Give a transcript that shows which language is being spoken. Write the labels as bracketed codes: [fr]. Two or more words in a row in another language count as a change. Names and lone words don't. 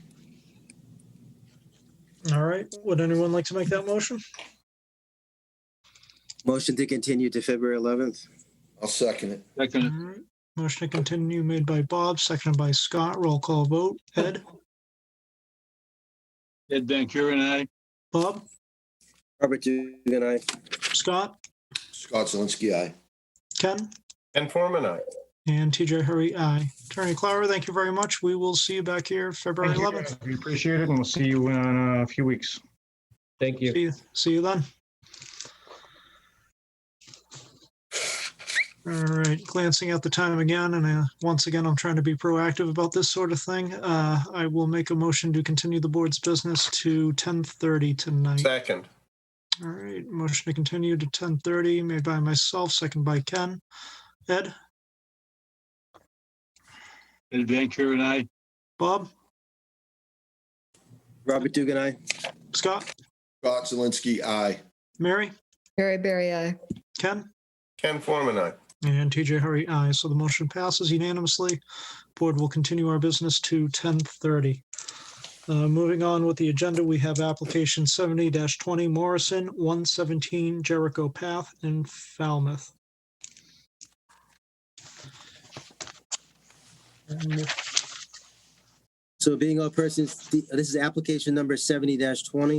[en] All right. Would anyone like to make that motion? Motion to continue to February 11th. I'll second it. Second. All right. Motion to continue made by Bob, seconded by Scott. Roll call vote. Ed? Ed Van Kuren, aye. Bob? Robert Dugan, aye. Scott? Scott Zelinski, aye. Ken? Ken Forman, aye. And TJ Hurry, aye. Attorney Clower, thank you very much. We will see you back here February Thank you. 11th. We appreciate it, and we'll see you in a few weeks. Thank you. See you then. All right, glancing at the time again, and once again, I'm trying to be proactive about this sort of thing. I will make a motion to continue the board's business to 10:30 tonight. Second. All right, motion to continue to 10:30 made by myself, second by Ken. Ed? Ed Van Kuren, aye. Bob? Robert Dugan, aye. Scott? Scott Zelinski, aye. Mary? Mary Berry, aye. Ken? Ken Forman, aye. And TJ Hurry, aye. So the motion passes unanimously. Board will continue our business to 10:30. Moving on with the agenda, we have application 70-20 Morrison, 117 Jericho Path in Falmouth. So being all persons, this is application number 70-20.